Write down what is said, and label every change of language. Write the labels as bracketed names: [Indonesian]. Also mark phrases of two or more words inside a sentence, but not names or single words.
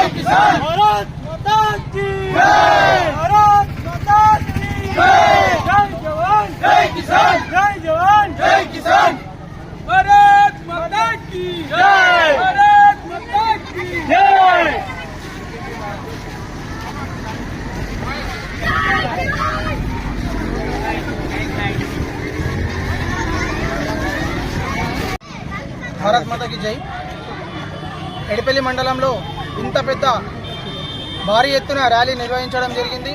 [Hindi] भारत माता की जय, भारत माता की जय, जय जवान जय किसान, जय जवान जय किसान, भारत माता की जय, भारत माता की जय। भारत माता की जय. [Telugu] ఎడిపల్లి మండలంలో ఇంత పెద్ద భారీ ఎత్తున ర్యాలీ నిర్వహించడం జరిగింది.